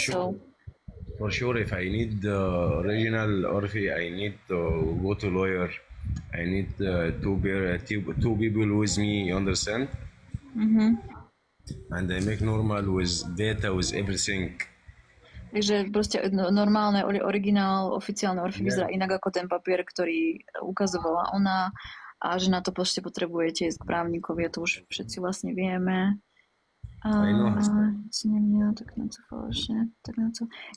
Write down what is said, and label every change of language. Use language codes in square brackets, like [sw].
[en] For sure. so. For sure, if I need the original Orphy, I need to go to lawyer. I need two people with me, you understand? And I make normal with data, with everything. [sk] Takže proste normálne, originál, oficiálne Orphy vyzerá inak ako ten papier, ktorý ukazovala ona a že na to proste potrebujete ísť k právnikovi a to už všetci vlastne vieme. [cs] Nic neměla, tak na co falešně, tak na co.